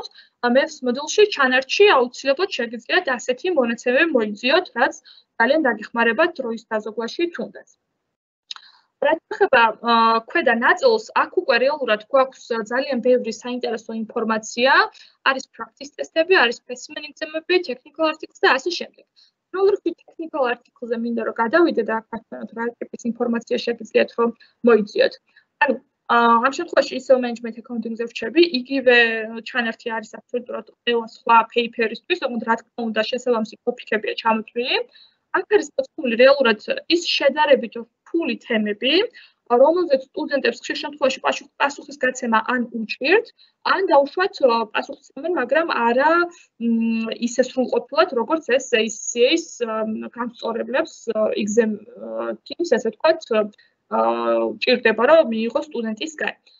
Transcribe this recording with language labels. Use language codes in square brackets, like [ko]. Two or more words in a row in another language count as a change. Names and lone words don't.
[en] MEFS module-ში [ka] ჩანართში აუცილებლად შეგიძლიათ ასეთი მონაცემები მოიძიოთ, რაც ძალიან დაგეხმარებათ დროის დაზოგვაში თუნდაც. რაც ეხება ქვედა ნაწილს, აქ უკვე რეალურად გვაქვს ძალიან ბევრი საინტერესო ინფორმაცია, არის [en] practice testები, [ka] არის [en] specimen exam-ები, technical articles [ka] და ასე შემდეგ. Როგორც [en] technical article-ზე [ka] მინდა რომ გადავიდე და აქ გასვენოთ რა ტიპის ინფორმაცია შეგიძლიათ რომ მოიძიოთ. ანუ ამ შემთხვევაში ისევ [en] management accounting-ზე [ka] ვრჩები, იგივე ჩანართი არის აბსოლუტურად ყველა სხვა paper-ისთვის, თუმცა რა თქმა უნდა შესაბამისი ტოპიკებია ჩამოთვლილი. აქ არის მოცემული რეალურად ის შედარებით რთული თემები, რომელზეც სტუდენტებს ხშირ შემთხვევაში პასუხისგაცემა ან უჭირთ, ან დაუშვათ პასუხისმგებლობენ, მაგრამ არა ისე სრულყოფილად, როგორც ეს ACCA-ის განსწორებლებს [en] exam teams, [ka] ასე ვთქვათ, ჭირდება, რომ მიიღოს სტუდენტისგან.